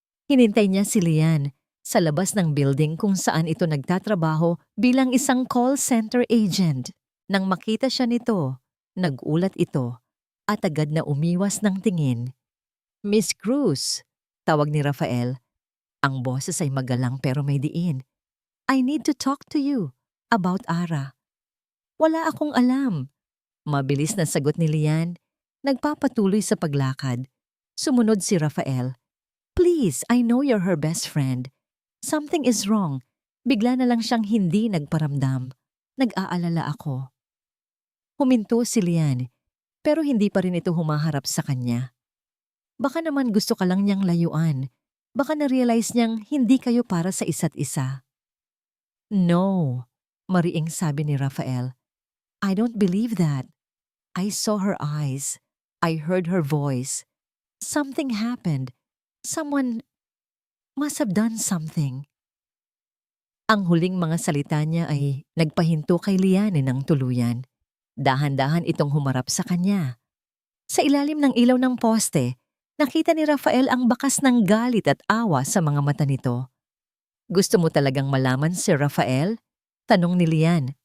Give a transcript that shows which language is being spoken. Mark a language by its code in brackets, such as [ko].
[tl] Hinintay niya si Lian sa labas ng building kung saan ito nagtatrabaho bilang isang call center agent. Nang makita siya nito, nagulat ito at agad na umiwas ng tingin. Miss Cruz, tawag ni Rafael. Ang boses ay magalang pero may diin. [en] I need to talk to you about Ara. [tl] Wala akong alam. Mabilis na sagot ni Lian. Nagpapatuloy sa paglakad. Sumunod si Rafael. [en] Please, I know you're her best friend. Something is wrong. [tl] Bigla na lang siyang hindi nagparamdam. Nag-aalala ako. Huminto si Lian, pero hindi pa rin ito humaharap sa kanya. Baka naman gusto ka lang niyang layuan. Baka na-realize niyang hindi kayo para sa isa't isa. [en] No, [tl] mariing sabi ni Rafael. [en] I don't believe that. I saw her eyes. I heard her voice. Something happened. Someone must have done something. [tl] Ang huling mga salita niya ay nagpahinto kay Liane ng tuluyan. Dahan-dahan itong humarap sa kanya. Sa ilalim ng ilaw ng poste, nakita ni Rafael ang bakas ng galit at awa sa mga mata nito. Gusto mo talagang malaman, Sir Rafael? Tanong ni Lian.